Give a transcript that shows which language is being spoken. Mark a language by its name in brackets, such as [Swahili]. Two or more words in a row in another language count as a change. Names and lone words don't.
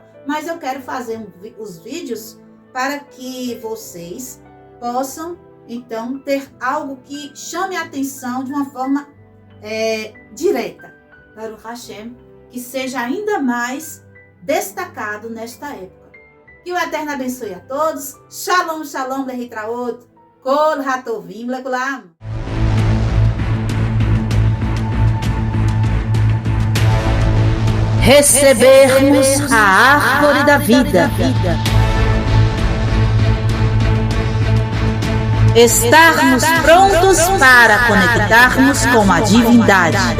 [Portuguese] Mas eu quero fazer os vídeos para que vocês possam então ter algo que chame a atenção de uma forma direta. [Hebrew] ברוך השם, [Portuguese] que seja ainda mais destacado nesta época. Que o Eterno abençoe a todos. [Hebrew] שלום, שלום, להתראות, כל הטובים לכולם. [Portuguese] Recebermos a árvore da vida. Estarmos prontos para conectarmos com a divindade.